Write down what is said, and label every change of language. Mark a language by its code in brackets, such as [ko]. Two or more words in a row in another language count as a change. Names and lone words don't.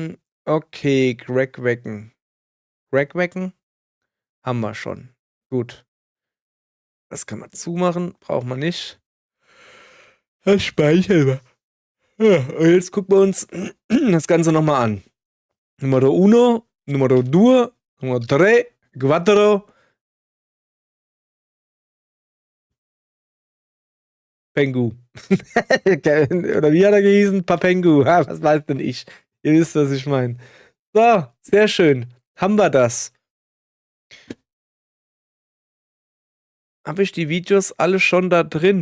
[de] Okay, Greg wecken. Greg wecken? Haben wir schon. Gut. Das kann man zumachen, braucht man nicht. Das speichern wir. Ja, und jetzt gucken wir uns das Ganze nochmal an. [it] Numero uno, numero due, numero tre, quattro. [de] Pengu. Oder wie hat er gehießen? Papengu. Ha, was weiß denn ich? Ihr wisst, was ich meine. So, sehr schön. Haben wir das. Habe ich die Videos alle schon da drin?